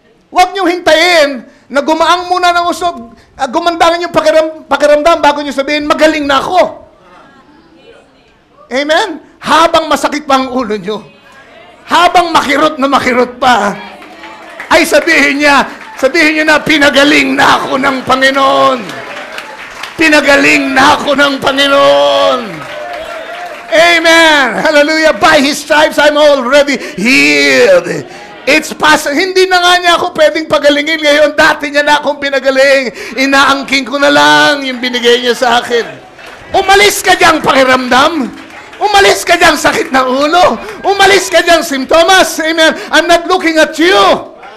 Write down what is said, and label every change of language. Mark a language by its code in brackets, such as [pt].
[tl] Huwag niyong hintayin na gumaang muna ng usog, gumandangan yung pakiramdam bago niyo sabihin, magaling na ako. Amen? Habang masakit pa ang ulo niyo, habang makirot pa, ay sabihin niyo na, pinagaling na ako ng Panginoon. Pinagaling na ako ng Panginoon. Amen. Hallelujah. [en] By His stripes, I'm already healed. It's possible. [tl] Hindi na nga niya ako pwedeng pagalingin ngayon. Dati niya na akong pinagaling. Inaangking ko na lang yung binigay niya sa akin. Umalis ka diyang pakiramdam. Umalis ka diyang sakit ng ulo. Umalis ka diyang simptomas. [en] Amen. I'm not looking at you.